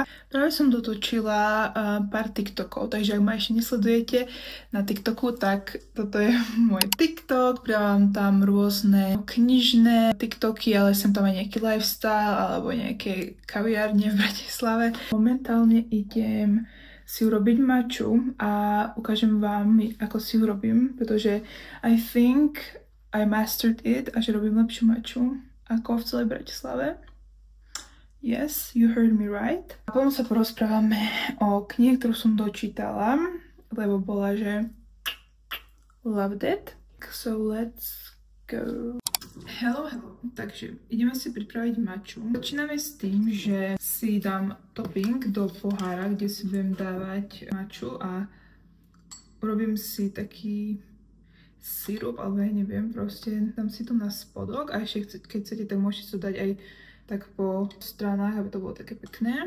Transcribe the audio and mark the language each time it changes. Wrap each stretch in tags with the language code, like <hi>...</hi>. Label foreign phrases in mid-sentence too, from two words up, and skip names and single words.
<sk>Práve som dotočila pár TikTokov, takže ak ma ešte nesledujete na TikToku, tak toto je môj TikTok. Pridávam tam rôzne knižné TikToky, ale sem tam aj nejaký lifestyle alebo nejaké kaviárne v Bratislave. Momentálne idem si urobiť maču a ukážem vám, ako si urobím, pretože</sk> <en>I think I mastered it</en> <sk>a že robím lepšiu maču ako v celej Bratislave.</sk> <en>Yes, you heard me right.</en> <sk>A potom sa porozprávame o knihe, ktorú som dočítala, lebo bola, že</sk> <en>loved it. So let's go. Hello.</en> <sk>Takže ideme si pripraviť maču. Začíname s tým, že si dám topping do pohára, kde si budem dávať maču a urobím si taký sirup, alebo ja neviem, proste dám si to na spodok a ešte keď chcete, tak môžete to dať aj tak po stranách, aby to bolo také pekné.</sk>